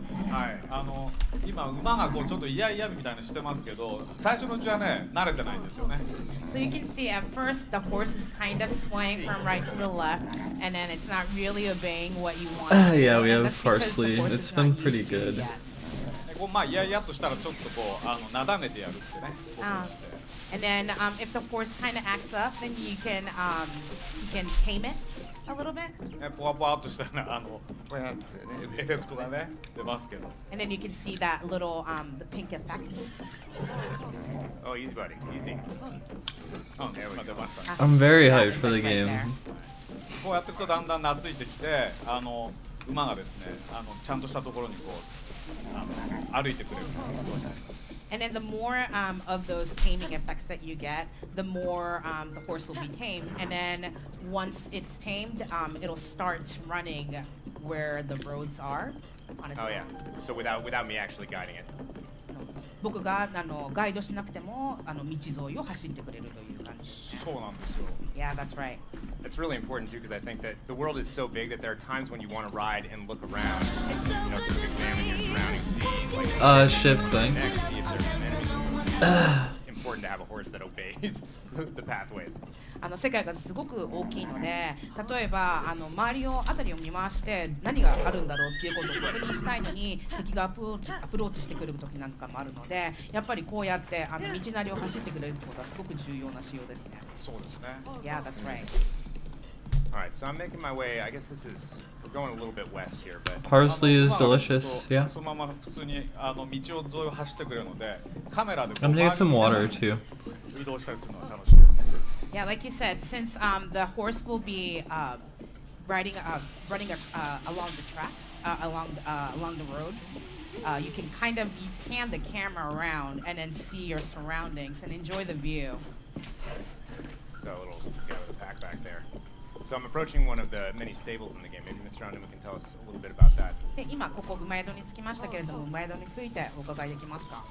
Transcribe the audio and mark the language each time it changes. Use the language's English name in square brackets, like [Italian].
[Japanese] はい、今馬がこうちょっとイヤイヤみたいにしてますけど、最初のうちはね慣れてないんですよね。 [English] So you can see at first the horse is kind of swaying from right to the left, and then it's not really obeying what you want. Yeah, we have parsley. It's been pretty good. [Japanese] こうまあイヤイヤとしたらちょっとこうなだめてやるってね。 [English] And then if the horse kind of acts up, then you can tame it a little bit. [Japanese] ポワポワっとしたねこうやってねエフェクトがね出ますけど。 [English] And then you can see that little the pink effect. Oh, easy, buddy, easy. Oh, there we go. I'm very hyped for the game. [Japanese] こうやっていくとだんだん懐いてきて馬がですねちゃんとしたところにこう歩いてくれる。 [English] And then the more of those taming effects that you get, the more the horse will be tamed. And then once it's tamed, it'll start running where the roads are. Oh yeah. So without me actually guiding it. [Japanese] 僕がガイドしなくても道沿いを走ってくれるという感じですね。そうなんですよ。 [English] Yeah, that's right. That's really important too, because I think that the world is so big that there are times when you want to ride and look around, just examine your surrounding scene. Shift thing. See if there's enemies. It's important to have a horse that obeys the pathways. [Japanese] 世界がすごく大きいので、例えば周りを辺りを見回して何があるんだろうっていうことを確認したいのに敵がアプローチしてくる時なんかもあるので、やっぱりこうやって道なりを走ってくれるってことはすごく重要な仕様ですね。そうですね。 [English] Yeah, that's right. All right, so I'm making my way. I guess we're going a little bit west here, but Parsley is delicious. Yeah. [Japanese] そのまま普通に道を沿いを走ってくれるので、カメラで [English] I'm gonna get some water too. [Japanese] 移動したりするのが楽しいです。 [English] Yeah, like you said, since the horse will be running along the track, along the road, you can pan the camera around and then see your surroundings and enjoy the view. So a little the pack back there. So I'm approaching one of the many stables in the game. Maybe Mr. Onuma can tell us a little bit about that. [Japanese] で、今ここ馬宿に着きましたけれども、馬宿についてお伺いできますか？